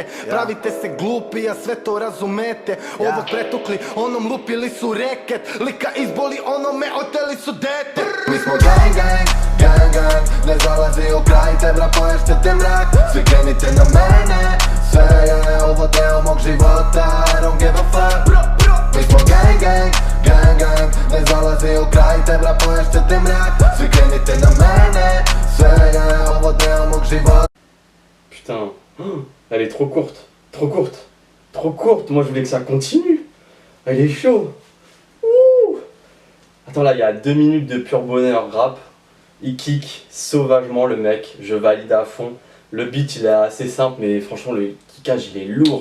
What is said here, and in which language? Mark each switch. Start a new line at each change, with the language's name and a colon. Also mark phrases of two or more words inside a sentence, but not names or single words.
Serbian: Pravite se glupi, a sve to razumete. Ovog pretukli, onom lupili su reket. Lika izboli, onome oteli su dete. Mi smo
English: gang gang, gang gang.
Serbian: Ne zalazi u kraj te bra poješćete mrak. Svi krenite na mene. Sve je ovo deo mog života.
English: I don't give a fuck.
Serbian: Mi smo
English: gang gang, gang gang.
Serbian: Ne zalazi u kraj te bra poješćete mrak. Svi krenite na mene. Sve je ovo deo mog života.
French: Putain, elle est trop courte, trop courte, trop courte. Moi je voulais que ça continue. Elle est chaud. Ouh. Attends, là il y a 2 minutes de pur bonheur rap. Il kick sauvagement le mec, je valide à fond. Le beat il est assez simple mais franchement le kickage il est lourd.